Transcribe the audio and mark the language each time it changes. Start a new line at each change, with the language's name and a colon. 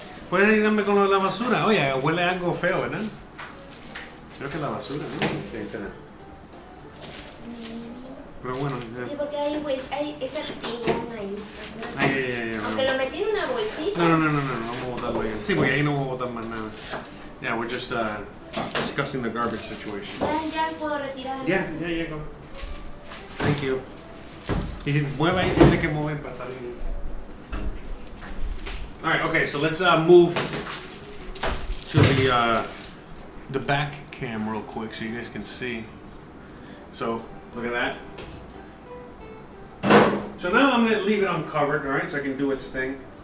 Spanish: Puedes ayudarme con lo de la basura. Oye, huele algo feo, ¿verdad? Creo que es la basura, ¿no? Okay, espera. Pero bueno. Sí, porque hay ese tigón ahí. Ay. Aunque lo metí en una bolsita. No, vamos a botarlo ahí. Sí, porque ahí no vamos a botar más nada.
English: Yeah, we're just discussing the garbage situation.
Spanish: Ya puedo retirar.
English: Yeah, go. Thank you.
Spanish: Y mueve ahí, si tiene que mover para salir.
English: Alright, okay, so let's move to the back cam real quick so you guys can see. So, look at that. So now I'm going to leave it uncovered, alright, so I can do its thing.